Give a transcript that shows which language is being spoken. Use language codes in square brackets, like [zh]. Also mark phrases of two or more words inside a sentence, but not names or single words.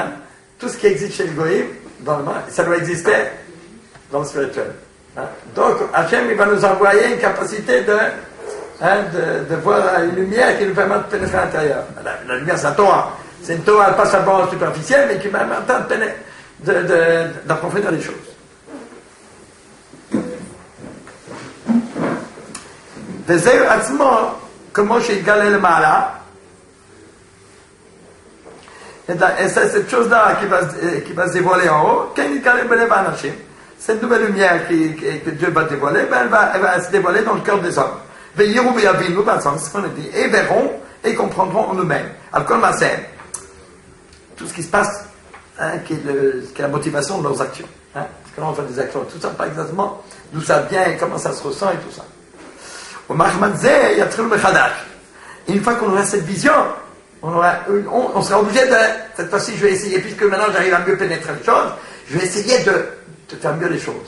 [fr] Tout ce qui existe chez le Goïm, dans le monde, ça doit exister dans le spirituel. Hein? Donc, Hachem, il va nous envoyer une capacité de voir une lumière qui nous permet de pénétrer à l'intérieur. La lumière, c'est la Torah. C'est une Torah pas simplement superficielle, mais qui permet d'approfondir les choses. [he] וזהו עצמו, כמו שהתגלה למעלה, [fr] et c'est cette chose-là qui va se dévoiler en haut, quand il [he] יתגלה בלב האנשים, [fr] cette nouvelle lumière que Dieu va dévoiler, elle va se dévoiler dans le cœur des hommes. [he] ויראו ויבינו, [fr] c'est ce qu'on a dit, et verront et comprendront en eux-mêmes. [he] על כל מעשה, [fr] tout ce qui se passe, hein, qui est la motivation de leurs actions. Hein, parce que là on fait des actions, tout ça, pas exactement d'où ça vient et comment ça se ressent et tout ça. Une fois qu'on aura cette vision, on sera obligé de, cette fois-ci je vais essayer, puisque maintenant j'arrive à mieux pénétrer les choses, je vais essayer de faire mieux les choses.